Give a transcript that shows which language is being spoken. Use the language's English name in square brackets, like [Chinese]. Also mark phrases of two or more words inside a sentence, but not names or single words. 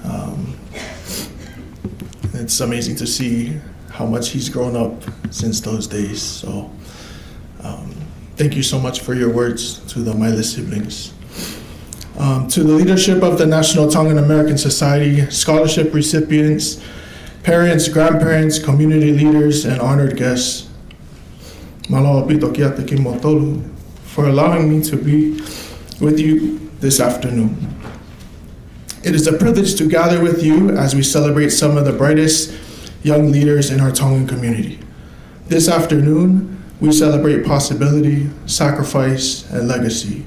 [English] It's amazing to see how much he's grown up since those days. So thank you so much for your words to the Maile siblings. To the leadership of the National Tongan American Society, scholarship recipients, parents, grandparents, community leaders, and honored guests, [Tongan] Malawa pito kia te kimotolu, [English] for allowing me to be with you this afternoon. It is a privilege to gather with you as we celebrate some of the brightest young leaders in our Tongan community. This afternoon, we celebrate possibility, sacrifice, and legacy.